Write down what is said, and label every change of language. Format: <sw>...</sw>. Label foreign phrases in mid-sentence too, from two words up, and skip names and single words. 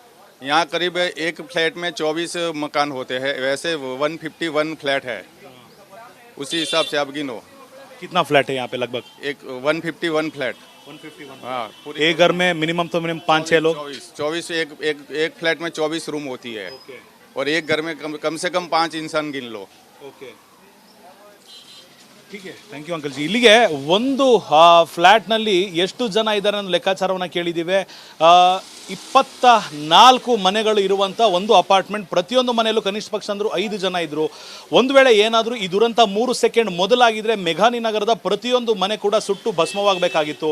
<hi>यहाँ करीब एक फ्लैट में 24 मकान होते हैं, वैसे 151 फ्लैट है, उसी हिसाब से आप गिनो। कितना फ्लैट है यहाँ पे लगभग? एक 151 फ्लैट। 151। हाँ, पूरी एक घर में मिनिमम तो मिनिमम 5-6 लोग। 24 एक फ्लैट में 24 रूम होती है और एक घर में कम से कम 5 इंसान गिन लो।</hi> <kn>ಓಕೆ ಹೀಗೆ</kn> <en>thank you</en> <kn>ಅಂಕಲ್ ಜಿ. ಇಲ್ಲಿಗೆ ಒಂದು ಫ್ಲ್ಯಾಟ್ನಲ್ಲಿ ಎಷ್ಟು ಜನ ಇದ್ದಾರೆ ಅನ್ನೋ ಲೆಕ್ಕಾಚಾರವನ್ನು ಕೇಳಿದ್ದೀವಿ. 24 ಮನೆಗಳು ಇರುವಂಥ ಒಂದು ಅಪಾರ್ಟ್ಮೆಂಟ್. ಪ್ರತಿಯೊಂದು ಮನೆಯಲ್ಲೂ ಕನಿಷ್ಠ ಪಕ್ಷ ಅಂದರೂ 5 ಜನ ಇದ್ದರು. ಒಂದು ವೇಳೆ ಏನಾದರೂ ಈ ದುರಂತ 3 ಸೆಕೆಂಡ್ ಮೊದಲಾಗಿದ್ದರೆ ಮೆಘಾನಿ ನಗರದ ಪ್ರತಿಯೊಂದು ಮನೆ ಕೂಡ ಸುಟ್ಟು ಭಸ್ಮವಾಗಬೇಕಾಗಿತ್ತು.</kn>